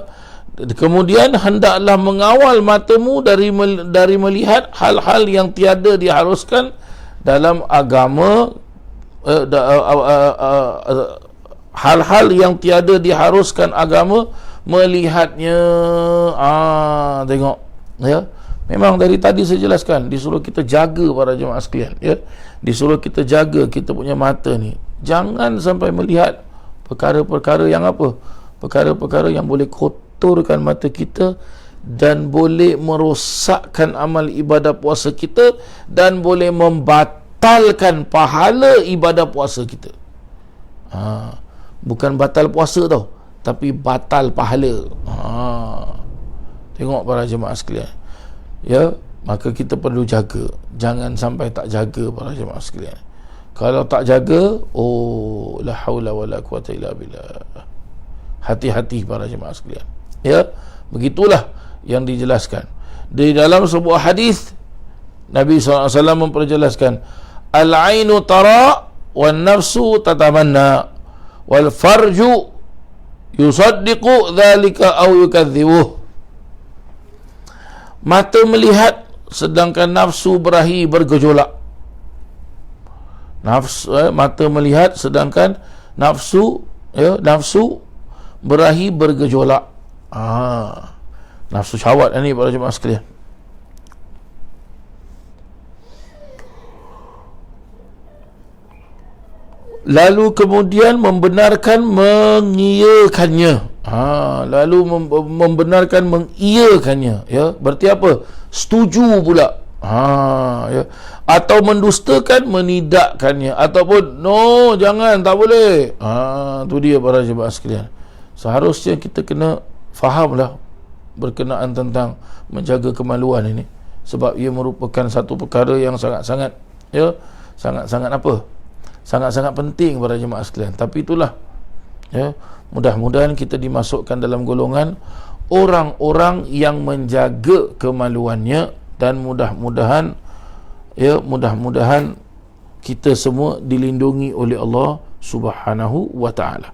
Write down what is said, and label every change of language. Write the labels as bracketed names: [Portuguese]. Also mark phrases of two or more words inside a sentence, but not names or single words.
[Malay] Kemudian hendaklah mengawal matamu dari melihat hal-hal yang tiada diharuskan dalam agama, hal-hal yang tiada diharuskan agama, melihatnya. Tengok, ya, Memang dari tadi saya jelaskan, disuruh kita jaga para jemaah sekalian, ya. Disuruh kita jaga kita punya mata ni. Jangan sampai melihat perkara-perkara yang apa? Perkara-perkara yang boleh kotorkan mata kita dan boleh merosakkan amal ibadah puasa kita dan boleh membatalkan pahala ibadah puasa kita. Bukan batal puasa tau, tapi batal pahala. Tengok para jemaah sekalian, ya, maka kita perlu jaga. Jangan sampai tak jaga para jemaah sekalian. Kalau tak jaga, [Arabic] oh, لا حول ولا قوة إلا بالله. [Malay] Hati-hati para jemaah sekalian, ya. Begitulah yang dijelaskan di dalam sebuah hadis. Nabi SAW memperjelaskan, [Arabic] العين ترى والنفس تتمنى والفرج يصدق ذلك أو يكذبه. [Malay] Mata melihat sedangkan nafsu berahi bergejolak. Mata melihat sedangkan nafsu, ya, nafsu berahi bergejolak. Nafsu syahwat ni para jemaah sekalian. Lalu kemudian membenarkan mengiyakannya. Membenarkan mengiyakannya, ya. Berarti apa? Setuju pula. Ya. Atau mendustakan, menidakkannya, ataupun no, jangan, tak boleh. Tu dia para jemaah sekalian. Seharusnya kita kena fahamlah berkenaan tentang menjaga kemaluan ini, sebab ia merupakan satu perkara yang sangat-sangat, ya, sangat-sangat apa? Sangat-sangat penting para jemaah sekalian. Tapi itulah, ya, mudah-mudahan kita dimasukkan dalam golongan orang-orang yang menjaga kemaluannya, dan mudah-mudahan, ya, mudah-mudahan kita semua dilindungi oleh Allah [Arabic] سبحانه وتعالى.